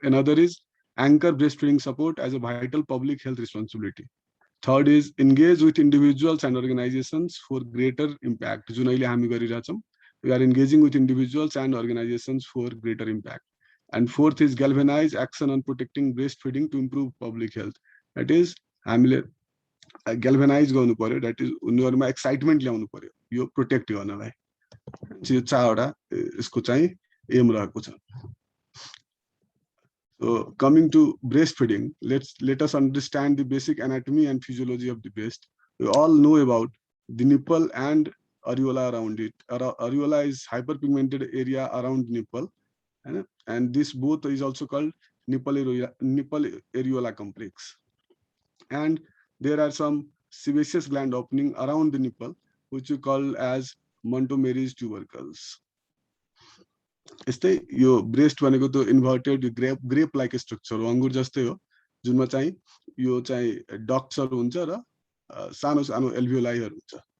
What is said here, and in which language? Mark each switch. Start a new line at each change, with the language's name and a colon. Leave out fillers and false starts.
English: Another is anchor breastfeeding support as a vital public health responsibility. Third is engage with individuals and organizations for greater impact.
Nepali: जुन अहिले हामी गरिरहेछौं,
English: we are engaging with individuals and organizations for greater impact. And fourth is galvanize action on protecting breastfeeding to improve public health. That is
Nepali: हामीले galvanize गर्नु पर्यो,
English: that is
Nepali: उनीहरुमा excitement ल्याउनु पर्यो यो protect गर्नलाई। यो चारवटा यसको चाहिँ एम रहेको छ।
English: So coming to breastfeeding, let us understand the basic anatomy and physiology of the breast. We all know about the nipple and areola around it. Areola is hyperpigmented area around nipple, and this both is also called nipple areola complex. And there are some sebaceous gland opening around the nipple, which we call as Montgomery's tubercles.
Nepali: यस्तै यो breast भनेको त inverted grape like structure हो, अंगुर जस्तै हो, जुनमा चाहिँ यो चाहिँ डक्ट्सहरु हुन्छ र सानो सानो एल्भियोलाइहरु हुन्छ।